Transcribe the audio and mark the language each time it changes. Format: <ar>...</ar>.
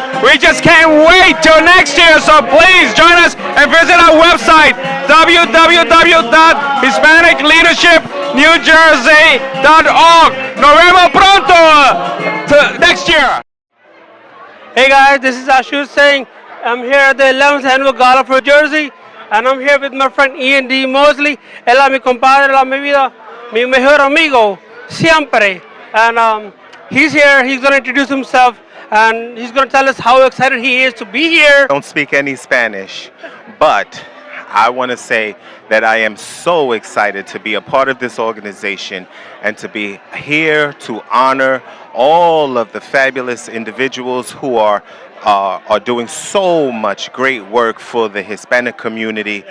<en>We just can't wait till next year, so please join us and visit our website, www.hispanicleadershipnewjersey.org.</en> <es>Nos vemos pronto</es> <en>next year. Hey guys, this is Ashu saying I'm here at the 11th Annual Gala for Jersey, and I'm here with my friend Ian D. Mosley.</en> <es>Él es mi compadre, la mi vida, mi mejor amigo, siempre.</es> <en>And he's here, he's going to introduce himself, and he's going to tell us how excited he is to be here. I don't speak any Spanish, but I want to say that I am so excited to be a part of this organization and to be here to honor all of the fabulous individuals who are doing so much great work for the Hispanic community.</en>